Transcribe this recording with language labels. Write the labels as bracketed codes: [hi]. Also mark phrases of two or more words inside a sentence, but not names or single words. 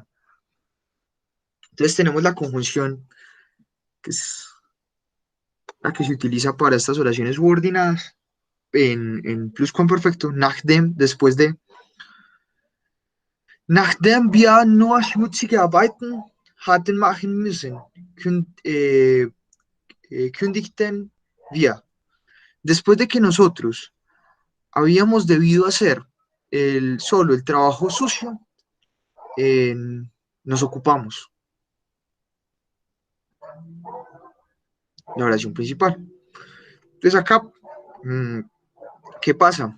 [es] Entonces tenemos la conjunción, que es la que se utiliza para estas oraciones subordinadas en pluscuamperfecto, nachdem, después de. [de] Nachdem wir nur schmutzige Arbeiten hatten machen müssen, kündigten wir. [es] Después de que nosotros habíamos debido hacer solo el trabajo sucio, eh, nos ocupamos. La oración principal. Entonces acá, ¿qué pasa?